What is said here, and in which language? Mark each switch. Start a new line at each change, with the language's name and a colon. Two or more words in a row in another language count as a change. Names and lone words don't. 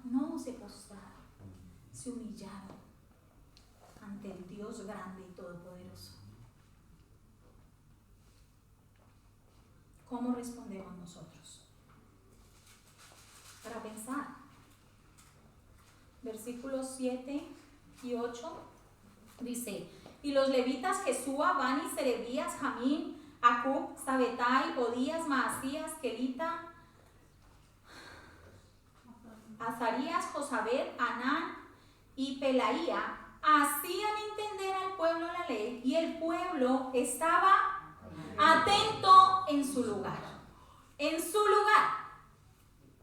Spanish: No, se postraron, se humillaron ante el Dios grande y todopoderoso. ¿Cómo respondemos nosotros? Para pensar. Versículos 7 y 8 dice, y los levitas Jesúa, Bani, Serebías, Jamín, Acub, Sabetai, Odías, Maasías, Kelita, Azarías, Josabed, Anán y Pelaía hacían entender al pueblo la ley, y el pueblo estaba atento en su lugar. En su lugar.